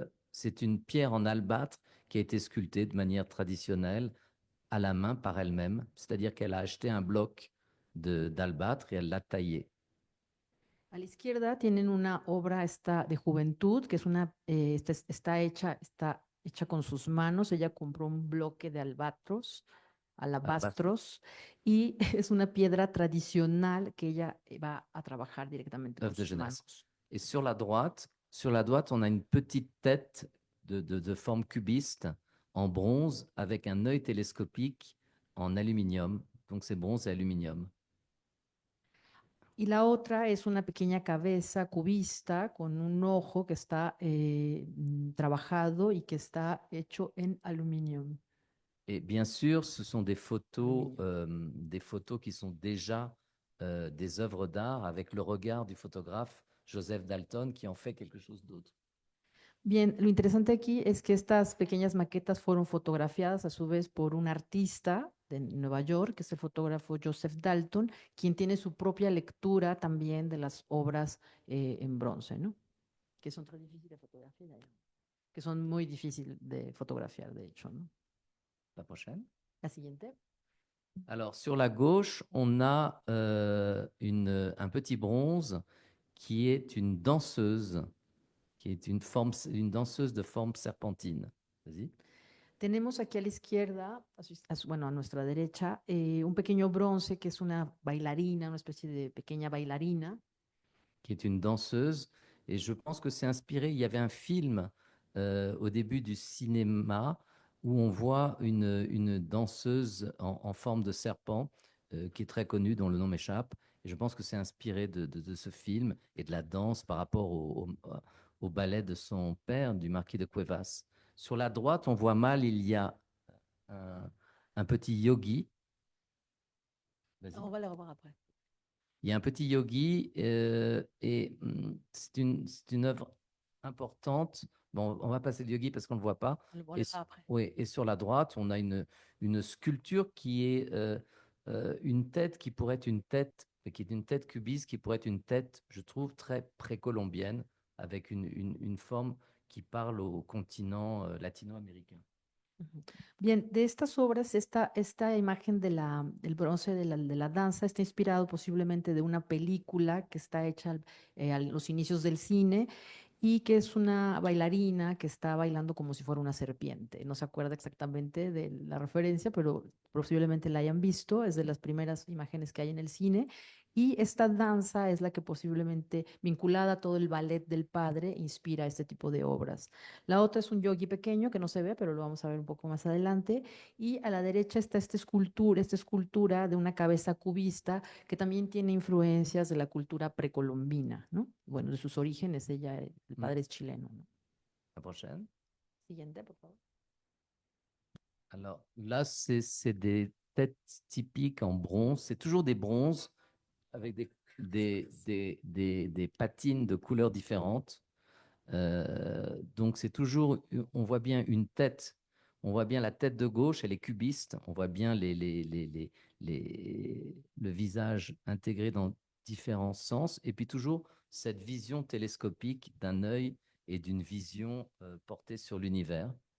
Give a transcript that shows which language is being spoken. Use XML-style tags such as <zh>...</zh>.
<fr>C'est une pierre en albâtre qui a été sculptée de manière traditionnelle à la main par elle-même. C'est-à-dire qu'elle a acheté un bloc d'albâtre et elle l'a taillé.</fr> <es>A la izquierda tienen una obra de juventud, que es está hecha con sus manos. Ella compró un bloque de alabastros, y es una piedra tradicional que ella va a trabajar directamente con sus manos.</es> <fr>Et sur la droite, on a une petite tête de forme cubiste en bronze avec un œil télescopique en aluminium. Donc c'est bronze et aluminium.</fr> <es>Y la otra es una pequeña cabeza cubista con un ojo que está trabajado y que está hecho en aluminio.</es> <fr>Et bien sûr, ce sont des photos qui sont déjà des œuvres d'art avec le regard du photographe Joseph Dalton qui en fait quelque chose d'autre.</fr> <es>Bien, lo interesante aquí es que estas pequeñas maquetas fueron fotografiadas a su vez por un artista de Nueva York, que es el fotógrafo Joseph Dalton, quien tiene su propia lectura también de las obras en bronce, ¿no? Que son tan difíciles de fotografiar, que son muy difíciles de fotografiar, de hecho, ¿no?</es> <fr>La prochaine.</fr> <es>La siguiente.</es> <fr>Alors, sur la gauche, on a un petit bronze qui est une danseuse, qui est une danseuse de forme serpentine. Vas-y.</fr> <es>Tenemos aquí a la izquierda, bueno, a nuestra derecha, un pequeño bronce que es una bailarina, una especie de pequeña bailarina.</es> <fr>Qui est une danseuse. Et je pense que c'est inspiré. Il y avait un film au début du cinéma où on voit une danseuse en forme de serpent qui est très connue, dont le nom m'échappe. Et je pense que c'est inspiré de ce film et de la danse par rapport au ballet de son père, du marquis de Cuevas. Sur la droite, on voit mal, il y a un petit yogi. On va le revoir après. Il y a un petit yogi c'est une œuvre importante. Bon, on va passer le yogi parce qu'on ne le voit pas. On Et, le fera après. oui, et sur la droite, on a une sculpture qui est une tête qui pourrait être une tête, qui est une tête cubiste, qui pourrait être une tête, je trouve, très précolombienne, avec une forme qui parle au continent latino-américain. Ujú.</fr> <es>Bien, de estas obras, esta imagen del bronce de la danza está inspirado posiblemente de una película que está hecha a los inicios del cine y que es una bailarina que está bailando como si fuera una serpiente. No se acuerda exactamente de la referencia, pero posiblemente la hayan visto. Es de las primeras imágenes que hay en el cine. Y esta danza es la que posiblemente, vinculada a todo el ballet del padre, inspira este tipo de obras. La otra es un yogi pequeño que no se ve, pero lo vamos a ver un poco más adelante. Y a la derecha está esta escultura de una cabeza cubista que también tiene influencias de la cultura precolombina, ¿no? Bueno, de sus orígenes, el padre es chileno, ¿no?</es> <fr>La prochaine.</fr> <es>Siguiente, por favor.</es> <fr>Alors là, c'est des têtes typiques en bronze. C'est toujours des bronzes avec des patines de couleurs différentes. Donc c'est toujours, on voit bien une tête, on voit bien la tête de gauche, elle est cubiste, on voit bien le visage intégré dans différents sens, et puis toujours cette vision télescopique d'un œil et d'une vision portée sur l'univers.</fr>